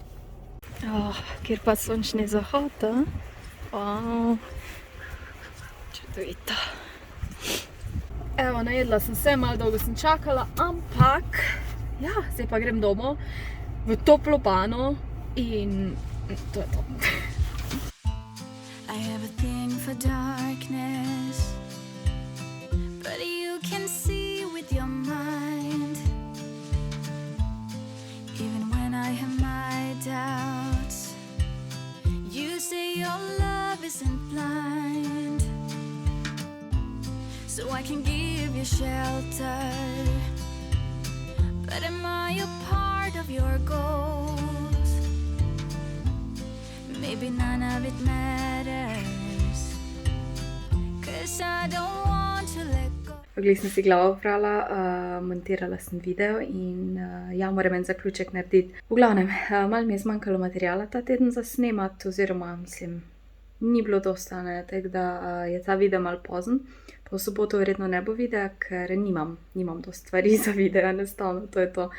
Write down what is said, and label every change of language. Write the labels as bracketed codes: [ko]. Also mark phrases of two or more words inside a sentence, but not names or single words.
[sl] Kjer pa sončni zahod, Wow. Čudovito. Evo, najedla sem se, malo dolgo sem čakala, ampak ja, zdaj pa grem domov v toplo pano in to je to. [en] I have a thing for darkness, but you can see with your mind. Even when I have my doubts, you say your love isn't blind. So I can give you shelter, but am I a part of your goals? Maybe none of it matters, 'cause I don't want to let go. [sl] Glej, sem si glavo oprala, montirala sem video in ja, moram en zaključek narediti. V glavnem, malo mi je zmanjkalo materiala ta teden za snemati, oziroma mislim, ni bilo dosta, ne, tako da je ta video malo pozen. Pa v soboto verjetno ne bo videa, ker nimam dosti stvari za video, enostavno, to je to.